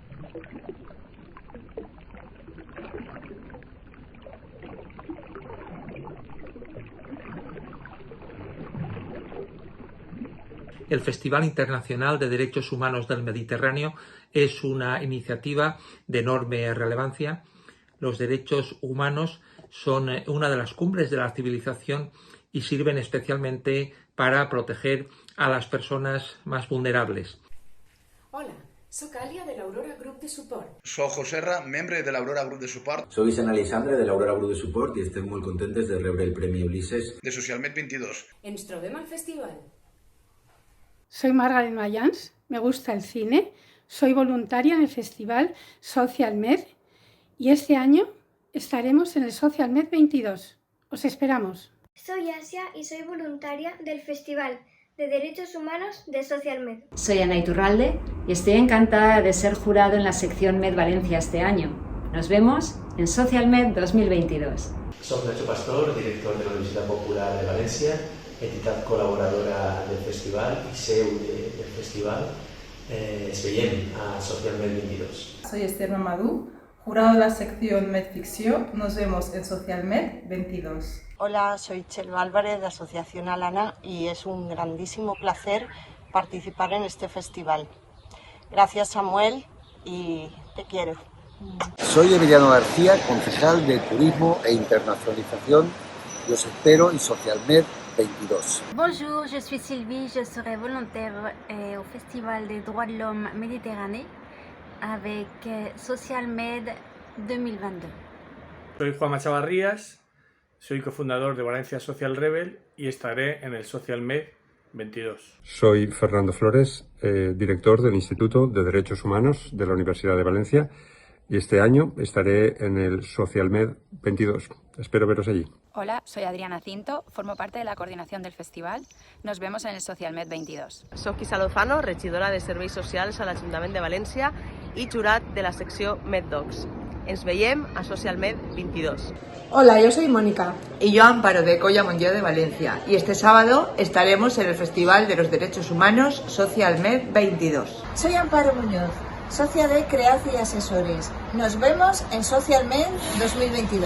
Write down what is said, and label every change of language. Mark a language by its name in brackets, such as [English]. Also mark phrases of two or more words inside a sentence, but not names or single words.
[Spanish] El Festival Internacional de Derechos Humanos del Mediterráneo es una iniciativa de enorme relevancia. Los derechos humanos son una de las cumbres de la civilización y sirven especialmente para proteger a las personas más vulnerables. [Catalan] Hola, soc Àlia de l'Aurora Group de Suport. Soc José Serra, membre de l'Aurora Group de Suport. Soy Vicent Alexandre de l'Aurora Group de Suport y estem molt contentes de rebre el Premi Ulises de Socialmed 22. Ens trobem al festival. [Spanish] Soy Margaret Mayans, me gusta el cine, soy voluntaria en el festival SocialMed y este año estaremos en el SocialMed 22. Os esperamos. Soy Asia y soy voluntaria del Festival de Derechos Humanos de SocialMed. Soy Ana Iturralde y estoy encantada de ser jurado en la sección Med Valencia este año. Nos vemos en SocialMed 2022. [Catalan] Soc Nacho Pastor, director de la Universitat Popular de València, entitat col·laboradora del festival i seu del festival. Ens veiem a SocialMed 22. [Spanish] Soy Esther Mamadou, jurado de la sección Medficció. Nos vemos en SocialMed 22. Hola, soy Chelo Álvarez de Asociación Alana y es un grandísimo placer participar en este festival. Gracias, Samuel, y te quiero. Soy Emiliano García, concejal de Turismo e Internacionalización. Los espero en SocialMed 22. [French] Bonjour, je suis Sylvie, je serai volontaire au Festival des droits de l'homme Méditerranée avec SocialMed 2022. [Spanish] Soy Juanma Chavarrías, soy cofundador de Valencia Social Rebel y estaré en el SocialMed 22. Soy Fernando Flores, director del Instituto de Derechos Humanos de la Universidad de Valencia y este año estaré en el SocialMed 22. Espero veros allí. Hola, soy Adriana Cinto, formo parte de la coordinación del festival. Nos vemos en el SocialMed 22. [Catalan] Soc Isa Lozano, regidora de Serveis Socials a l'Ajuntament de València i jurat de la secció MedDocs. Ens veiem a SocialMed 22. [Spanish] Hola, yo soy Mónica. Y yo Amparo de Colla Monlló de Valencia. Y este sábado estaremos en el Festival de los Derechos Humanos SocialMed 22. Soy Amparo Muñoz, socia de Cread y Asesores. Nos vemos en SocialMed 2022.